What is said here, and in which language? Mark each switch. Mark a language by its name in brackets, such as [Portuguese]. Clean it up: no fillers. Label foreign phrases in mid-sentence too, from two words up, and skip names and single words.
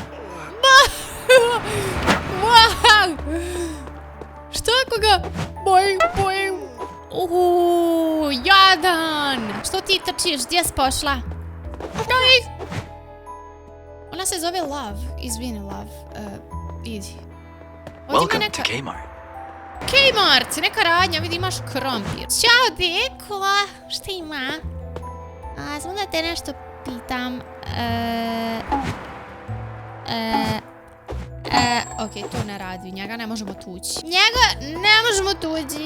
[Bosnian] Wow! Što ako ga... Boing, boing. Jadan! Što ti trčiš? Gdje si pošla? Ona se zove Love. Izvini, Love. Idi. [English] Welcome to Kmart. [Bosnian] Kmart! Neka radnja, vidi imaš krompir. Ćao, deko! Šta ima? Samo da te nešto pitam. Okej, to ne radi. Njega ne možemo tući. Njega ne možemo tući.